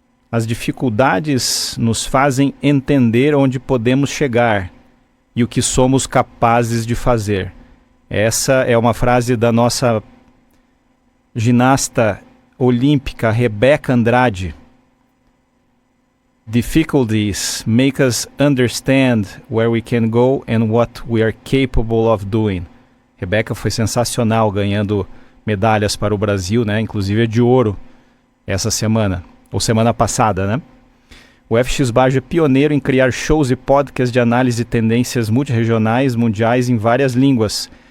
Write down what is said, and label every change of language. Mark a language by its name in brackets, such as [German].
[Portuguese] As dificuldades nos fazem entender onde podemos chegar e o que somos capazes de fazer. Essa é uma frase da nossa ginasta olímpica Rebeca Andrade. [English] Difficulties make us understand where we can go and what we are capable of doing. [Portuguese] Rebeca foi sensacional, ganhando medalhas para o Brasil, né? Inclusive de ouro essa semana, ou semana passada, né? O FX Baggio é pioneiro em criar shows e podcasts de análise de tendências multirregionais, mundiais em várias línguas.